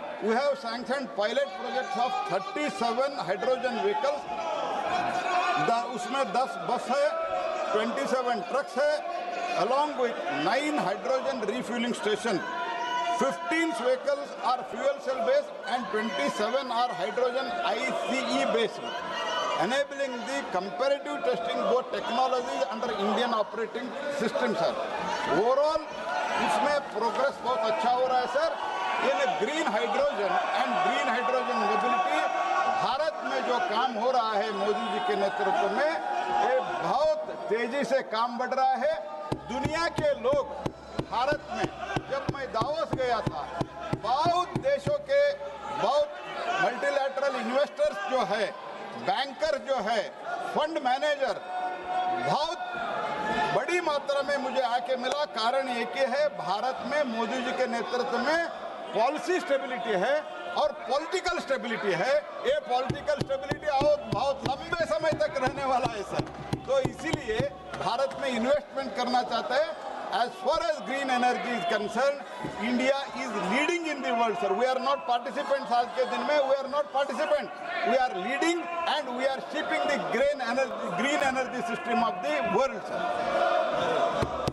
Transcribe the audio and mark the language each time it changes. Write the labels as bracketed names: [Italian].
[English] we have sanctioned pilot projects of 37 hydrogen vehicles. [Hindi] उसमें 10 बस है, 27 ट्रक्स है, [English] along with 9 hydrogen refueling stations. 15 vehicles are fuel cell based and 27 are hydrogen ICE based, enabling the comparative testing both technologies under Indian operating system, sir. [Hindi] Overall, इसमें progress बहुत अच्छा हो रहा है सर. ये green hydrogen and green hydrogen mobility Bharat में जो काम हो रहा है मोदी जी के नेतृत्व में, ये बहुत तेजी से काम बढ़ रहा है. दुनिया के लोग भारत में, जब मैं दावोस गया था, बहुत देशों के बहुत मल्टीलैटरल इन्वेस्टर्स जो है, बैंकर जो है, फंड मैनेजर बहुत बड़ी मात्रा में मुझे आके मिला. कारण एक ही है, भारत में मोदी जी के नेतृत्व में पॉलिसी स्टेबिलिटी है और पॉलिटिकल स्टेबिलिटी है. ये पॉलिटिकल स्टेबिलिटी बहुत लंबे समय तक रहने वाला है सर. तो इसीलिए भारत में इन्वेस्टमेंट करना चाहते हैं. [English] As far as green energy is concerned, India is leading in the world, sir. We are not participants. [Hindi] आज के दिन में [English] we are not participants. We are leading and we are shaping the green energy system of the world, sir.